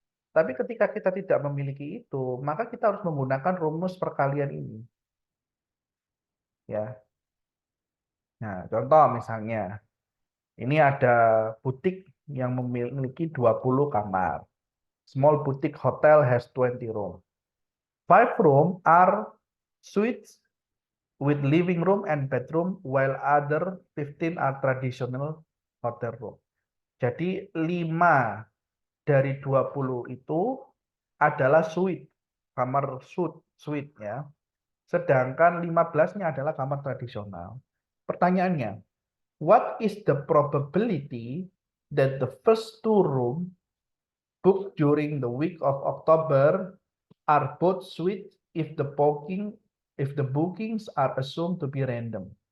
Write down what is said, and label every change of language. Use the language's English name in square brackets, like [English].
[Indonesian] Tapi ketika kita tidak memiliki itu, maka kita harus menggunakan rumus perkalian ini. Ya. Nah, contoh misalnya, ini ada butik yang memiliki 20 kamar. [English] Small boutique hotel has 20 room. 5 room are suites with living room and bedroom, while other 15 are traditional hotel room. [Indonesian] Jadi 5 dari 20 itu adalah suite, kamar suite ya. Sedangkan 15-nya adalah kamar tradisional. Pertanyaannya, [English] what is the probability that the first two room booked during the week of October are both suite if the bookings are assumed to be random?